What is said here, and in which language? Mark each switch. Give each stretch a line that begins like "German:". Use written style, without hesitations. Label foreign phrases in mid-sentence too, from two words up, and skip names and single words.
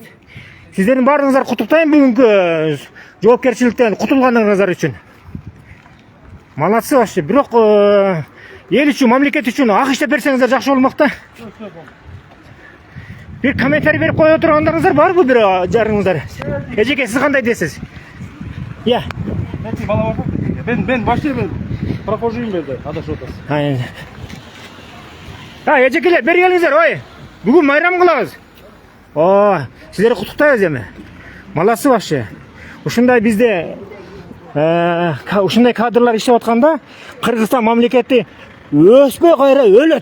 Kyrgyz: Сиздердин баарыңыздар куттуктайм бүгүнкү жоопкерчиликтен кутулганыңыздар үчүн.
Russian: Молодцы вообще.
Kyrgyz: Бирок эл үчүн, мамлекет үчүн ак иштеп берсеңиздер жакшы болмок да. Бир комментарий берип кое тургандарыңыздар барбы бир жарыңыздар? Эжеке, сиз кандай дейсиз? Я.
Turkish: Ben başlayayım.
Kyrgyz: Прохожуйм берди. Адашып атасыз. Эжекелер, бери келиңиздер, ой. Бүгүн майрам кылабыз. Сиздерди куттуктайбыз эми.
Russian: Молодцы вообще.
Kyrgyz: Ушундай бизде ушундай кадрлар иштеп атканда Кыргызстан мамлекети өспөй кайра өлөт.